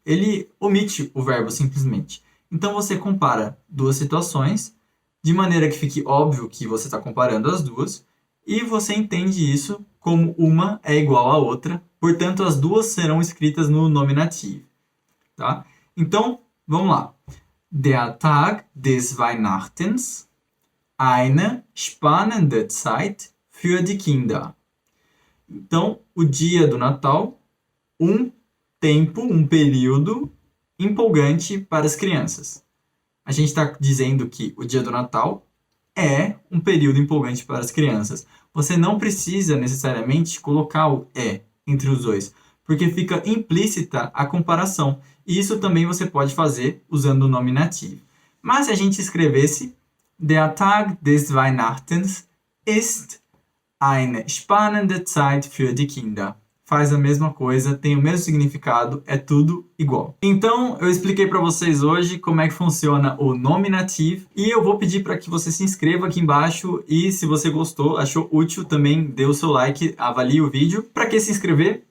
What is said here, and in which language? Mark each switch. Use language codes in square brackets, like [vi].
[pt] Ele omite o verbo simplesmente. Então você compara 2 situações, de maneira que fique óbvio que você está comparando as duas, e você entende isso como uma é igual à outra, portanto as duas serão escritas no nominativo. Tá? Então, vamos lá. [de] Der Tag des Weihnachtens. Eine spannende Zeit für die Kinder. [pt] Então, o dia do Natal, um tempo, um período empolgante para as crianças. A gente está dizendo que o dia do Natal é um período empolgante para as crianças. Você não precisa necessariamente colocar o é entre os dois, porque fica implícita a comparação. E isso também você pode fazer usando o nominativo. Mas se a gente escrevesse [de] Der Tag des Weihnachtens ist eine spannende Zeit für die Kinder. [pt] Faz a mesma coisa, tem o mesmo significado, é tudo igual. Então, eu expliquei para vocês hoje como é que funciona o nominativo e eu vou pedir para que você se inscreva aqui embaixo e se você gostou, achou útil, também dê o seu like, avalie o vídeo. Para que se inscrever?